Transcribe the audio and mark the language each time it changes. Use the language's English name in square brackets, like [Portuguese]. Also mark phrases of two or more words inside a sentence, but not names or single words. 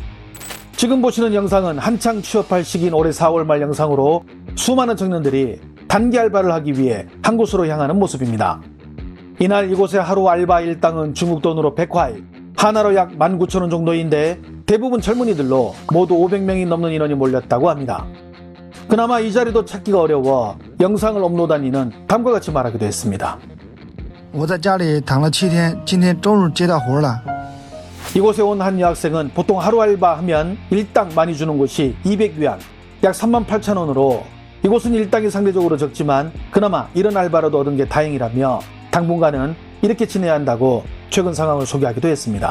[Korean] 지금 보시는 영상은 한창 취업할 시기인 올해 4월 말 영상으로 수많은 청년들이 단기 알바를 하기 위해 한 곳으로 향하는 모습입니다. 이날 이곳의 하루 알바 일당은 중국 돈으로 100화이, 하나로 약 19,000원 정도인데 대부분 젊은이들로 모두 500명이 넘는 인원이 몰렸다고 합니다. 그나마 이 자리도 찾기가 어려워 영상을 업로드한 이는 다음과 같이 말하기도 했습니다. [Chinese] 我在家里躺了7天，今天终于接到活了。 [Korean] 이곳에 온 한 여학생은 보통 하루 알바하면 일당 많이 주는 곳이 200위안, 약 38,000원으로 이곳은 일당이 상대적으로 적지만 그나마 이런 알바라도 얻은 게 다행이라며 당분간은 이렇게 지내야 한다고 최근 상황을 소개하기도 했습니다.